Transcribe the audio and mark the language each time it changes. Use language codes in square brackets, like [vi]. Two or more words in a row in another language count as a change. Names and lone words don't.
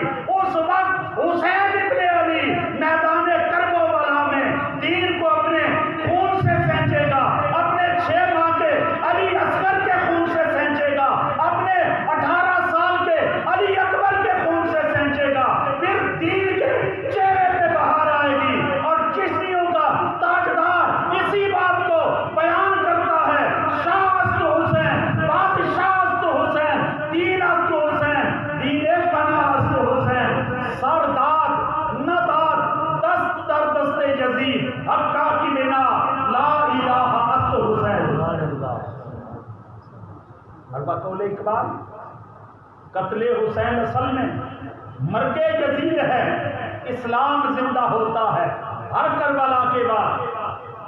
[ur] اس وقت حسین ابن علی میدان کرب و بلا میں دین کو اپنے خون سے سینچے گا، اپنے 6 ماہ کے علی اصغر کے خون سے سینچے گا، اپنے 18 سال کے علی اکبر کے خون سے سینچے گا، پھر دین کے چہرے پہ بہار آئے گی۔ اور چشتیوں کا تاجدار اسی بات کو بیان کرتا ہے، [fa] شاہ است حسین، بادشاہ است حسین، دین است حسین، دین پناہ است حسین، سر داد نہ داد دست در دست یزید، حقا کی بنا لا الہ است حسین۔ [ur] اور بقول اقبال، قتل حسین اصل میں مرگ یزید ہے، اسلام زندہ ہوتا ہے ہر کربلا کے بعد۔